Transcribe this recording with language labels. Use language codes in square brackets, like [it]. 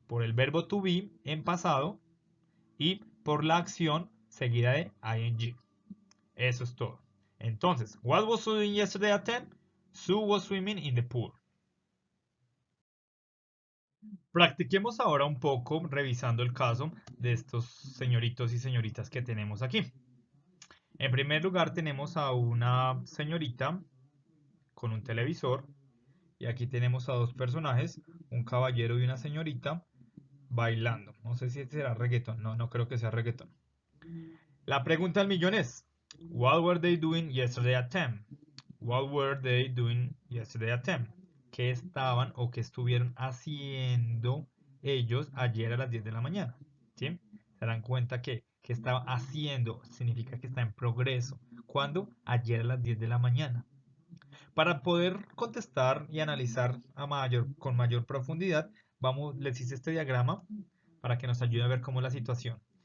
[es] Por el verbo to be en pasado y por la acción seguida de ing. Eso es todo. [en] Entonces, what was Sue doing yesterday at 10? Sue was swimming in the pool. [es] Practiquemos ahora un poco revisando el caso de estos señoritos y señoritas que tenemos aquí. En primer lugar tenemos a una señorita con un televisor y aquí tenemos a dos personajes, un caballero y una señorita bailando. No sé si será reggaetón, no creo que sea reggaetón. La pregunta del millón es, [en] what were they doing yesterday at 10? What were they doing yesterday at 10? [es] ¿Qué estaban o qué estuvieron haciendo ellos ayer a las 10 de la mañana? ¿Sí? Se dan cuenta que estaba haciendo significa que está en progreso. ¿Cuándo? Ayer a las 10 de la mañana. Para poder contestar y analizar con mayor profundidad, les hice este diagrama para que nos ayude a ver cómo es la situación.